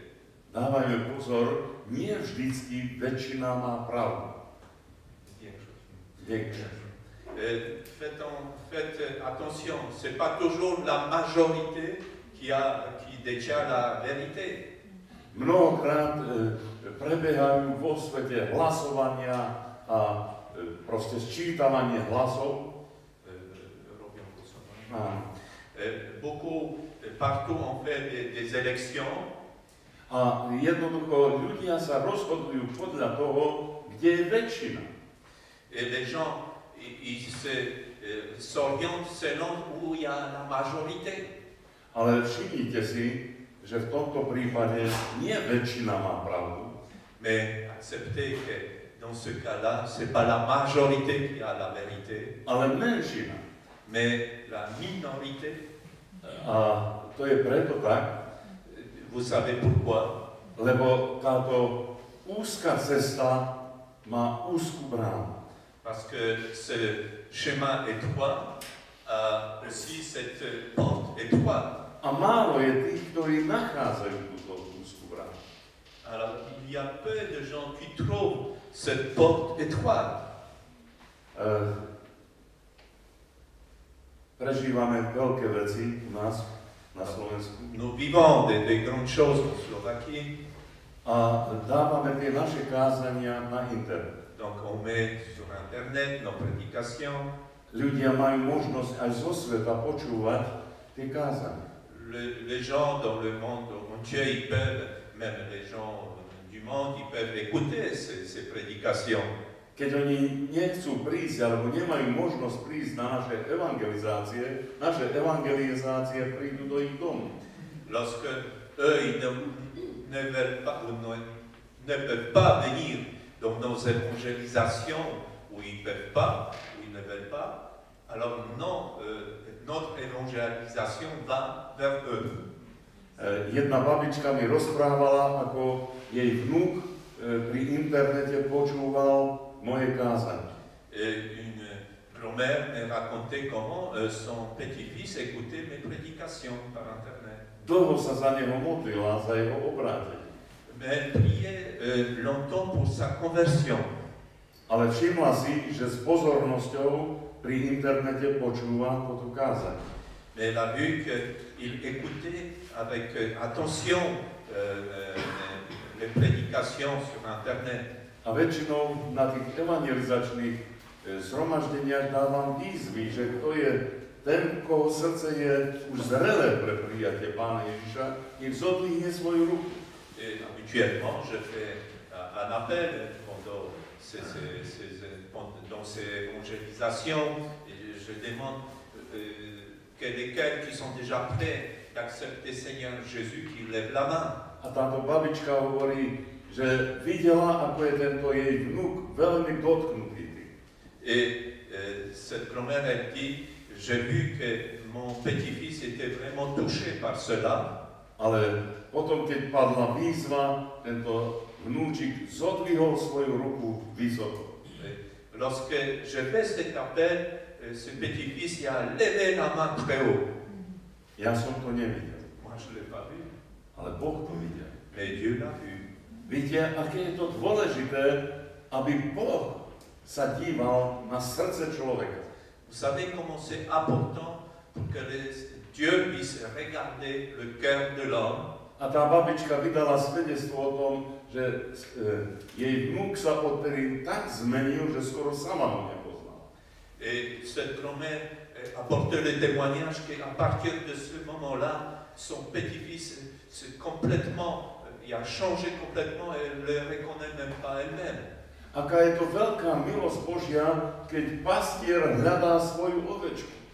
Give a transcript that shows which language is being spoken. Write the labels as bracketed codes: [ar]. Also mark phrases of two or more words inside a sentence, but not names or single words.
[sk] Dávajme pozor, nie vždycky väčšina má pravdu. [fr] Faites attention, ce n'est pas toujours la majorité qui détient la vérité. [sk] Mnohokrát prebiehajú vo svete hlasovania a proste sčítavanie hlasov. [fr] Beaucoup, partout on fait des élections. [sk] A jednoducho ľudia sa rozhodujú podľa toho, kde je väčšina. [fr] Et les gens, ils s'orientent selon où il y a la majorité. [sk] Ale všimnite si, že v tomto prípade nie väčšina má pravdu. [fr] Mais acceptez que dans ce cas-là, ce n'est pas la majorité qui a la vérité, [sk] Ale menšina. [fr] mais la minorité. [sk] A to je preto tak, [fr] Vous savez pourquoi? [sk] lebo táto úzka cesta má úzkú bránu. [fr] Parce que ce chemin étroit a aussi cette porte étroite. [sk] A málo je tých, ktorí nachádzajú túto úzkú bránu. [fr] Alors, il y a peu de gens qui trouvent cette porte étroite. [sk] Prežívame veľké veci u nás na Slovensku. [fr] Nous vivons des grandes choses en Slovaquie. [sk] A dávame tie naše kázania na internet. [fr] Donc, on met sur Internet nos prédications. [sk] Ľudia majú možnosť aj zo sveta počúvať tie kázania. [fr] Les gens dans le monde entier, ils peuvent, même les gens du monde, ils peuvent écouter ces prédications. [sk] Keď oni nechcú prísť, alebo nemajú možnosť prísť na naše evangelizácie prídu do ich domu. [fr] Lorsque eux, ils ne veulent pas, ou ne peuvent pas venir dans nos évangélisations, où ils peuvent pas, où ils ne veulent pas, alors non, notre évangélisation va vers eux. [sk] Jedna babička mi rozprávala, ako jej vnúk pri internete počúval moje kázanie. [fr] Une grand-mère m'a raconté comment son petit-fils écoutait mes prédications par Internet. [sk] Dlho sa za neho modlila, za jeho obrátenie. [fr] Mais elle priait longtemps pour sa conversion. [sk] Ale všimla si, že s pozornosťou pri internete počúva toto kázanie. [fr] Mais elle a vu qu'il écoutait avec attention les prédications sur Internet. [sk] A väčšinou na tých evangelizačných zhromaždeniach dávam výzvy, že kto je ten, koho srdce je už zrelé pre prijatie Pána Ježiša, nech zodvihne svoju ruku. [fr] Et habituellement, je fais un appel dans ces évangélisations et je demande lesquels qui sont déjà prêts d'accepter Seigneur Jésus qui lève la main. [sk] A táto babička hovorí, že videla, ako je tento jej vnuk veľmi dotknutý. [fr] Et cette grand-mère, elle dit, j'ai vu que mon petit-fils était vraiment touché par cela. [sk] Ale potom, keď padla výzva, tento vnúčik zodvihol svoju ruku vysoko. [fr] Lorsque je fais cet appel, ce petit-fils il a levé la main très haut. [sk] Ja som to nevidel, [fr] Moi, je ne l'ai pas vu, [sk] ale Boh to videl. [fr] mais Dieu l'a vu. [sk] Viete, aké je to dôležité, aby Boh sa díval na srdce človeka. [fr] Vous savez comment c'est important pour que Dieu puisse regarder le cœur de l'homme. [sk] A tá babička vydala svedectvo o tom, že jej vnúk sa odtedy tak zmenil, že skoro sama ho nepoznala. [fr] Et cette grand-mère apporte le témoignage qu'à partir de ce moment-là, son petit-fils il a changé complètement et elle ne le reconnaît même pas elle-même. [sk] Aká je to veľká milosť Božia, keď pastier hľadá svoju ovečku.